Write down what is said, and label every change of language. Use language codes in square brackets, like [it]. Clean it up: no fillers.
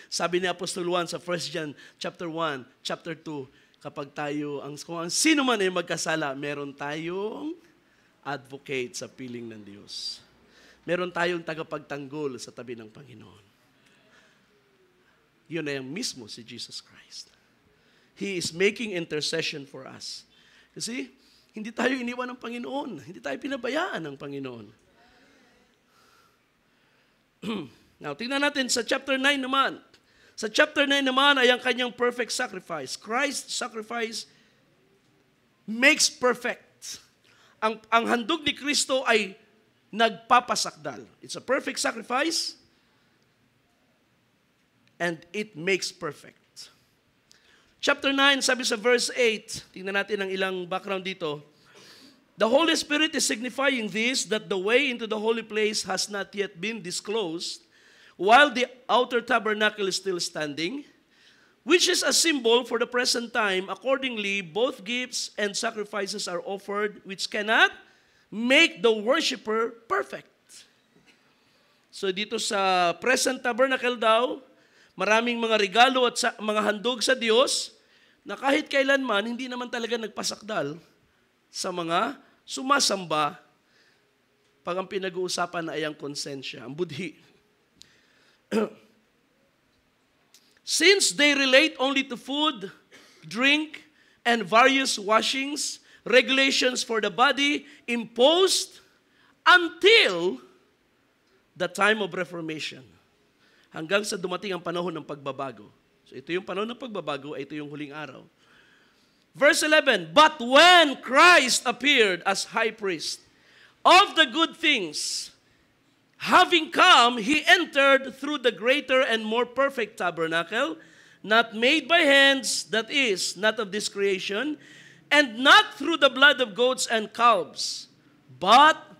[tl] Sabi ni Apostol Juan sa 1 John chapter 1, chapter 2, kapag tayo, kung ang sino man ay magkasala, meron tayong advocate sa piling ng Diyos. Meron tayong tagapagtanggol sa tabi ng Panginoon. Yun ay ang mismo si Jesus Christ. [en] He is making intercession for us. [tl] Kasi hindi tayo iniwan ng Panginoon. Hindi tayo pinabayaan ng Panginoon. Now, tingnan natin sa chapter 9 naman. Sa chapter 9 naman ay ang Kanyang perfect sacrifice. [en] Christ's sacrifice makes perfect. [tl] Ang handog ni Kristo ay nagpapasakdal. [en] It's a perfect sacrifice and it makes perfect. [tl] Chapter 9, sabi sa verse 8, tingnan natin ang ilang background dito. [en] The Holy Spirit is signifying this, that the way into the holy place has not yet been disclosed, while the outer tabernacle is still standing, which is a symbol for the present time. Accordingly, both gifts and sacrifices are offered, which cannot make the worshiper perfect. [tl] So dito sa present tabernacle daw, maraming mga regalo at mga handog sa Diyos na kahit kailanman, hindi naman talaga nagpasakdal sa mga sumasamba pag ang pinag-uusapan na ay ang konsensya, ang budhi. [en] Since they relate only to food, drink, and various washings, regulations for the body imposed until the time of Reformation. [tl] Hanggang sa dumating ang panahon ng pagbabago. So ito yung panahon ng pagbabago, ito yung huling araw. [en] Verse 11, but when Christ appeared as high priest of the good things, having come, he entered through the greater and more perfect tabernacle, not made by hands, that is, not of this creation, and not through the blood of goats and calves, but